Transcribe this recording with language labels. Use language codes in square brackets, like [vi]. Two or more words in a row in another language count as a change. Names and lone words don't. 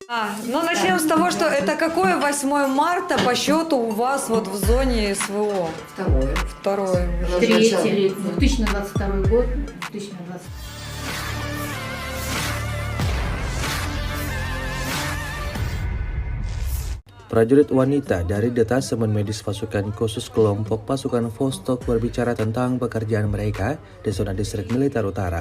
[ru] Ну начнем с того, что это какое 8 марта по счету у вас вот в зоне СВО? Второе. Второе. Третье. 2022 год. 2020. [id] Prajurit wanita dari Detasemen Medis Pasukan Khusus Kelompok Pasukan Vostok berbicara tentang pekerjaan mereka di zona distrik militer utara.